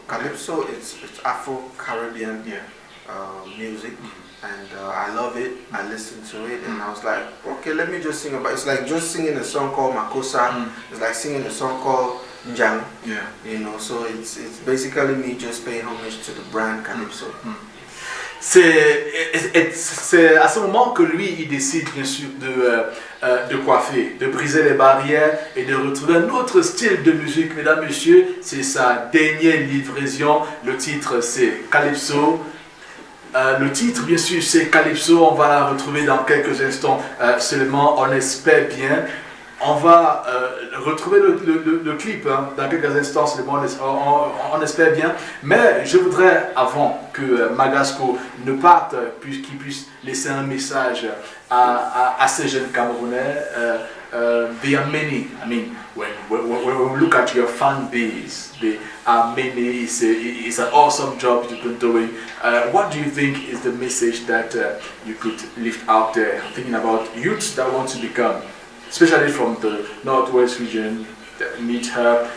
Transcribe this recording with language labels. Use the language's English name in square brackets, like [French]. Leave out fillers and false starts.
[English] Calypso it's Afro-Caribbean music, and I love it. I listened to it, and I was like, okay, let me just sing about it. It's like just singing a song called Makosa. It's like singing a song called Njang. You know, so it's basically me just paying homage to the brand Calypso. [French] C'est à ce moment que lui, il décide bien sûr de coiffer, de briser les barrières et de retrouver un autre style de musique. Mesdames, messieurs, c'est sa dernière livraison. Le titre, c'est Calypso. Le titre, bien sûr, c'est Calypso. On va la retrouver dans quelques instants seulement. On espère bien. On va retrouver le clip dans quelques instants seulement. On espère bien. Mais je voudrais, avant que Magasco ne parte, qu'il puisse laisser un message à ces jeunes Camerounais. [English] There are many. I mean, when we look at your fan base, there are many. It's an awesome job you've been doing. What do you think is the message that you could lift out there? Thinking about youths that want to become, especially from the Northwest region, that need help.